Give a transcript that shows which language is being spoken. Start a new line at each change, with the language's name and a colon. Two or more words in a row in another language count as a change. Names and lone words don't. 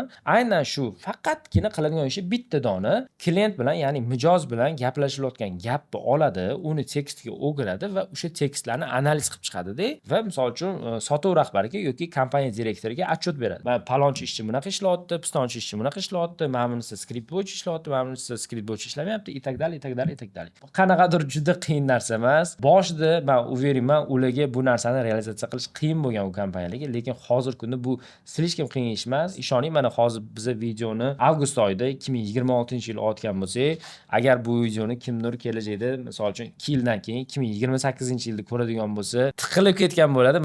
Uzbek: Aynan shu faqatgina qiladigan ishi bitta dona klient bilan, ya'ni mijoz bilan gaplashilayotgan gapni oladi, uni tekstga o'giradi va o'sha tekstlarni analiz qilib chiqadi-da va misol uchun sotuv rahbariga yoki kompaniya direktoriga отчет beradi. Mana palonchi ishchi bunaqa ishlayapti, pistonchi ishchi bunaqa ishlayapti, mana bunisi skript bo'yicha ishlayapti, mana bunisi skript bo'yicha ishlamayapti,
Russian: и так далее, и так далее, и так далее.
Uzbek: Qanaqadir juda qiyin narsa emas. Boshida men uverman, ularga bu narsani realizatsiya qilish qiyin bo'lgan u kompaniyalarga, lekin hozir kunda bu slishkim qiyin ish emas. Ishoning, mana hozir biz videoni avgust oyida 2026-yil otgan bo'lsak, agar bu videoni kimdir kelajakda, misol uchun 2 yildan keyin 2028-yilda ko'radigan bo'lsa, tiqilib ketgan bo'ladi.